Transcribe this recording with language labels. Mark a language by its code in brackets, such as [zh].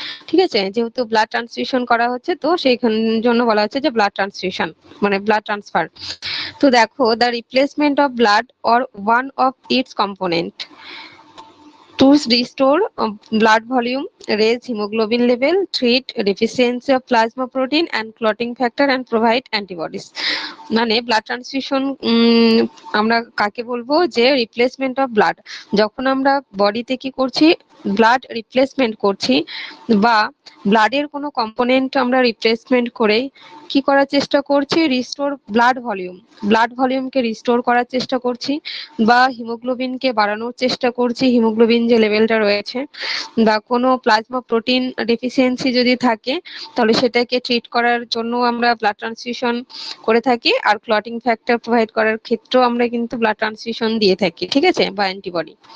[bn] ঠিক আছে, যেহেতু ব্লাড ট্রান্সফিউশন করা হচ্ছে তো সেই জন্য বলা হচ্ছে যে ব্লাড ট্রান্সফিউশন মানে ব্লাড ট্রান্সফার। তো দেখো, [en] The replacement of blood or one of its component to restore blood volume, raise hemoglobin level, treat deficiency of plasma protein and clotting factor, and provide antibodies. [bn] মানে blood transfusion আমরা কাকে বলবো, যে replacement of blood, যখন আমরা বডিতে কি করছি, ব্লাড রিপ্লেসমেন্ট করছি, বা ব্লাডের কোনো কম্পোনেন্ট আমরা রিপ্লেসমেন্ট করে কি করার চেষ্টা করছি, রিস্টোর ব্লাড ভলিউমকে রিস্টোর করার চেষ্টা করছি, বা হিমোগ্লোবিনকে বাড়ানোর চেষ্টা করছি, হিমোগ্লোবিন যে লেভেলটা রয়েছে, বা কোনো প্লাজমা প্রোটিন ডেফিসিয়েন্সি যদি থাকে তাহলে সেটাকে ট্রিট করার জন্য আমরা ব্লাড ট্রান্সফিউশন করে থাকি, আর ক্লটিং ফ্যাক্টর প্রোভাইড করার ক্ষেত্রেও আমরা কিন্তু ব্লাড ট্রান্সফিউশন দিয়ে থাকি। ঠিক আছে, বা অ্যান্টিবডি।